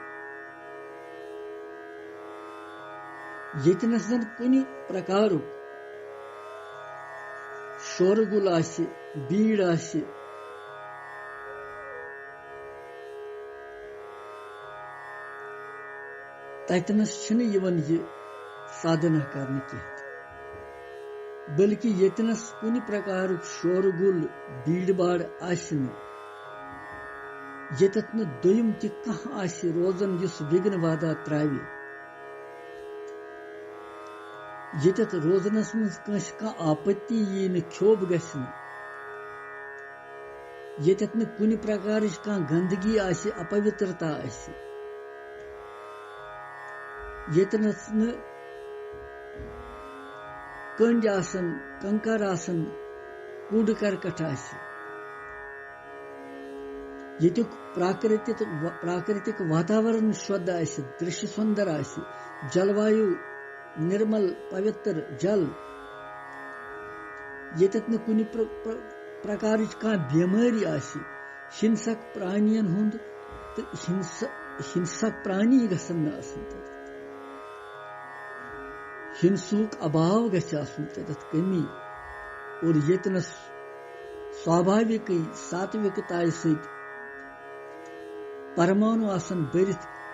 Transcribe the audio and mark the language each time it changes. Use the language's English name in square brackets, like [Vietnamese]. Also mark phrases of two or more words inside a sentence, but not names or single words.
[Kashmiri] यतनस जन कुन प्रकार शोरगुल आसि भीड़ आसि ततनस यवन ये साधना करने कह बल्कि यतनस कुन प्रकार शोरगुल भीड़ भाड़ आसि यतत न दोयम ति कह आसि रोजन युस विघ्न बाधा त्रावि यतत रोजनस मज कंस कह आपत्ति यी न क्षोभ गसि यतत न कुन प्रकार कह गंदगी आसि अपवित्रता आसि यतनस न कंड आसन कंकर आसन कूड़ करकट आसि यतुक प्राकृतिक वातावरण शुद्ध आसि दृश्य सुंदर आसि जलवायु निर्मल पवित्र जल यतत न कुन प्रकार कह बेमारी आसि हिंसक प्राणियन हुंद तो हिंसक प्राणी गसन न आसन हिंसुक अभाव गसन तथ कमी और यतनस स्वाभाविक सात्विकता सहित परमाणु आसन बरित